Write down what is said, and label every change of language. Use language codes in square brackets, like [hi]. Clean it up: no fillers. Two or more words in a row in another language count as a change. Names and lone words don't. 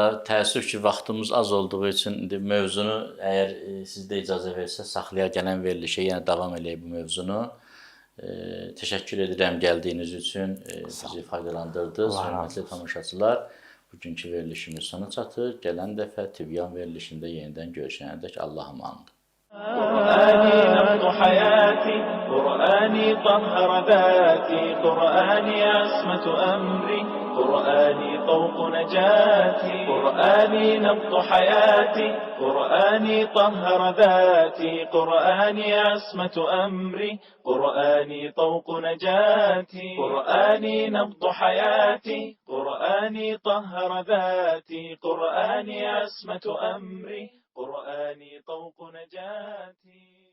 [az] Təəssüf ki, vaxtımız az olduğu üçün mövzunu, əgər sizdə icazə versə, saxlaya gələn verilişə yenə davam eləyək bu mövzunu. Təşəkkür edirəm gəldiyiniz üçün, bizi faydalandırdınız. Hörmətli tamaşaçılar, bugünkü verilişimiz sona çatır. Gələn dəfə Tibyan verilişində yenidən görüşənədək Allah'a emanet. [ar] قرآني نبض حياتي قرآني طهر ذاتي قرآني عصمة أمري قرآني طوق نجاتي قرآني نبض حياتي قرآني طهر ذاتي قرآني عصمة أمري قرآني طوق نجاتي قرآني نبض حياتي قرآني طهر ذاتي قرآني عصمة أمري قرآني طوق نجاتي